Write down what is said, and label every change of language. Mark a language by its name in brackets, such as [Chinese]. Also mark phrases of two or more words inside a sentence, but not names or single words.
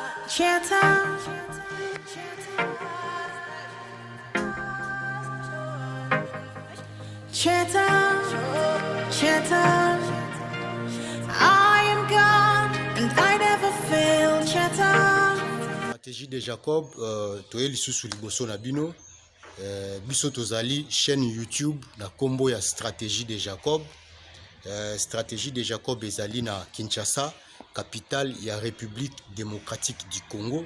[English] Cheta, Cheta, Cheta. I am God and I never fail. Cheta. [Lingala] Stratégie de Jacob, toyeli susu liboso na bino. Biso tozali chaîne YouTube na kombo ya Stratégie de Jacob. Stratégie de Jacob ezali na Kinshasa, capitale ya République démocratique du Congo.